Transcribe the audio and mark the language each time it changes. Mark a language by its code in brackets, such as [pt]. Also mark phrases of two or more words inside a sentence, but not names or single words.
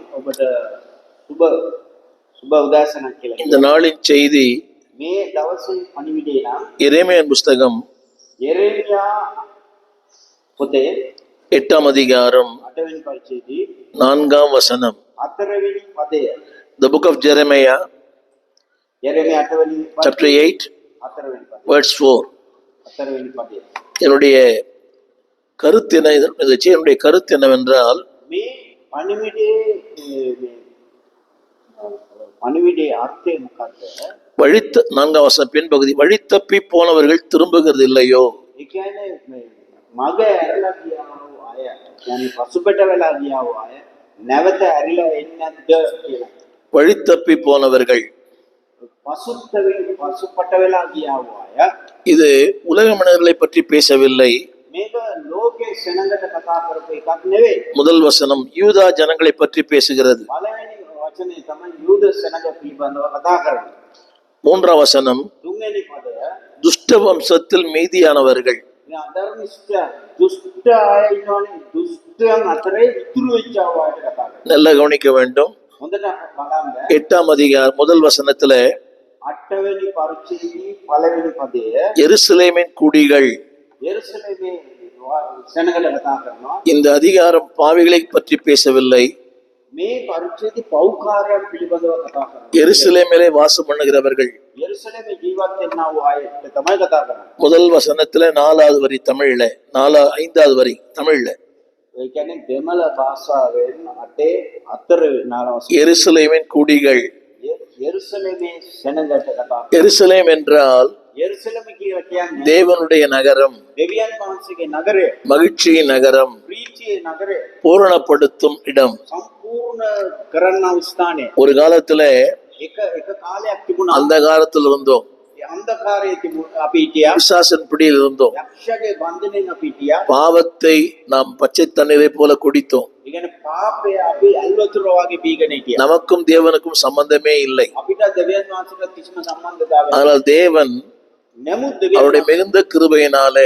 [si] ඔබට සුබ සුබ උදෑසනක් කියලා. [ta] இந்த நாளின் செய்தி [si] මේ දවසේ පණිවිඩය නම් [ta] எரேமியாவின் புஸ்தகம் [si] යෙරේමියා පොතේ [ta] 8ஆம் அதிகாரம் [si] 8වෙනි පරිච්ඡේදයේ [ta] 4ஆம் வசனம். [si] 4වෙනි පදය. [en] The book of Jeremiah, [si] යෙරේමියා 8වෙනි [en] chapter 8, [si] 4වෙනි පදය. [en] verse 4. [si] 4වෙනி පදය. [ta] என்னுடைய கருத்து என்ன, என்னுடைய கருத்து என்னவென்றால், [si] මේ පණිවිඩයේ අර්ථය මොකක්ද? [ta] 4ஆம் வசனம் பின்பகுதி, வழி தப்பி போனவர்கள் திரும்புகிறது இல்லையோ. [si] ඒ කියන්නේ මග ඇරලා ගියා වූ අය, يعني පසුබට වෙලා ගියා වූ අය නැවත ඇරිලා එන්නේ නැද්ද කියලා. [ta] வழி தப்பி போனவர்கள், [si] පසුපට වෙලා ගියා වූ අය. [ta] இது உலக மனிதர்களை பற்றி பேசவில்லை. [si] මේක ලෝකේ සෙනඟට කතා කරපු එකක් නෙවෙයි. [ta] முதல் வசனம் யூதா ஜனங்களை பற்றி பேசுகிறது. [si] පළවෙනි වචනේ තමයි යූද සෙනඟ පිළිබඳව කතා කරන්නේ. [ta] 3ஆம் வசனம் [si] තුන්වෙනි පදය [ta] துஷ்ட வம்சத்தில் மீதியானவர்கள். [si] අධර්මිෂ්ඨ දුෂ්ට අය ඉන්නවනේ, දුෂ්ටයන් අතරේ ඉතුරු වෙච්ච අයට කතා කරන්නේ. [ta] நல்லா கவனிக்க வேண்டும். [si] හොඳට බලන්න. [ta] 8ஆம் அதிகாரம் முதல் வசனத்துல [si] 8වෙනි පරිච්ඡේදයේ පළවෙනි පදය [ta] எருசலேமின் குடிகள். [si] යෙරුසලමේ සෙනඟට කතා කරනවා. [ta] இந்த அதிகாரம் பாவிகளை பற்றி பேசவில்லை. [si] මේ පරිච්ඡේදයේ පෞකාරයන් පිළිබඳව කතා කරනවා. [ta] எருசலேமிலே வாசம் பண்ணுகிறவர்கள். [si] යෙරුසලමේ ජීවත් වෙනා වූ අයට තමයි කතා කරන්නේ. [ta] முதல் வசனத்துல 4வது வரி தமிழ்ல, 5வது வரி தமிழ்ல. [si] ඒ කියන්නේ දෙමළ භාෂාවෙන් 4 [ta] எருசலேமின் குடிகள். [si] යෙරුසලමේ සෙනඟට කතා. [ta] எருசலேம் என்றால் [si] යෙරුසලම කියලා කියන්නේ [ta] தேவனுடைய நகரம், [si] දෙවියන් වහන්සේගේ නගරය, [ta] மகிழ்ச்சியின் நகரம், [si] ප්‍රීතියේ නගරය, [ta] பூரணப்படுத்தும் இடம். [si] සම්පූර්ණ කරන්නා ස්ථානය. [ta] ஒரு காலத்துல [si] එක කාලයක් තිබුණා. [ta] அந்த காலத்துல இருந்தோம். [si] අන්ධකාරයේ අපි හිටියා. [ta] பிசாசின் பிடியில் இருந்தோம். [si] යක්ෂගේ බන්ධනයෙන් අපි හිටියා. [ta] பாவத்தை நாம் பச்சை தண்ணீரை போல குடித்தோம். [si] ඒ කියන්නේ පාපය අපි ඇල්වතුර වගේ බීගෙන හිටියා. [ta] நமக்கும் தேவனுக்கும் சம்பந்தமே இல்லை. [si] අපිට දෙවියන් වහන්සේට කිසිම සම්බන්ධතාවයක් [ta] ஆனால் தேவன் [si] නමුත් [ta] அவருடைய மிகுந்த கிருபையினாலே